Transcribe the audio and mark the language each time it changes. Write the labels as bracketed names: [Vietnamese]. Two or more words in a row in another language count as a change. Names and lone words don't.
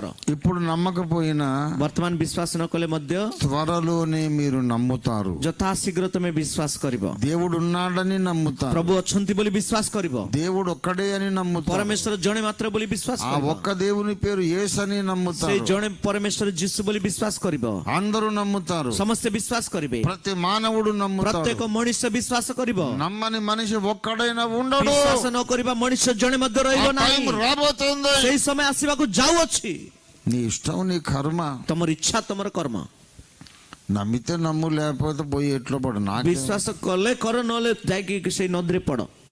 [Telugu] ఇప్పుడు నమ్మకపోయినా [Odia] ବର୍ତ୍ତମାନ ବିଶ୍ୱାସ ନ କଲେ ମଧ୍ୟ [Telugu] త్వరలోనే మీరు నమ్ముతారు. [Odia] ଯଥାଶୀଘ୍ର ତମେ ବିଶ୍ୱାସ କରିବ। [Telugu] దేవుడు ఉన్నాడని నమ్ముతారు. [Odia] ପ୍ରଭୁ ଅଛନ୍ତି ବୋଲି ବିଶ୍ୱାସ କରିବ। [Telugu] దేవుడు ఒక్కడే అని నమ్ముతారు. [Odia] ପରମେଶ୍ୱର ଜଣେ ମାତ୍ର ବୋଲି ବିଶ୍ୱାସ [Telugu] ఆ [Odia] କରିବ। [Telugu] ఒక్క దేవుని పేరు యేసు అని [Odia] ସେ [Telugu] నమ్ముతారు. [Odia] ଜଣେ ପରମେଶ୍ୱର ଯୀଶୁ ବୋଲି ବିଶ୍ୱାସ କରିବ। [Telugu] అందరూ నమ్ముతారు. [Odia] ସମସ୍ତେ ବିଶ୍ୱାସ କରିବେ। [Telugu] ప్రతి మానవుడు నమ్ముతాడు. [Odia] ପ୍ରତ୍ୟେକ ମଣିଷ ବିଶ୍ୱାସ କରିବ। [Telugu] నమ్మని మనిషి ఒక్కడైనా ఉండడు. [Odia] ବିଶ୍ୱାସ ନ କରିବା ମଣିଷ ଜଣେ ମଧ୍ୟ ରହିବ [Telugu] ఆ టైం [Odia] ନାହିଁ। [Telugu] రాబోతుంది. [Odia] ସେଇ ସମୟ ଆସିବାକୁ ଯାଉଅଛି। [Telugu] నీ ఇష్టం, నీ కర్మ. [Odia] ତମର ଇଚ୍ଛା ତମର କର୍ମ। [Telugu] నమ్మితే నమ్ము, లేకపోతే పోయి ఎట్లో పడు. నాకు [Odia] ବିଶ୍ୱାସ କଲେ କର, ନହେଲେ ଯାଇକି ସେଇ ନଦୀରେ ପଡ।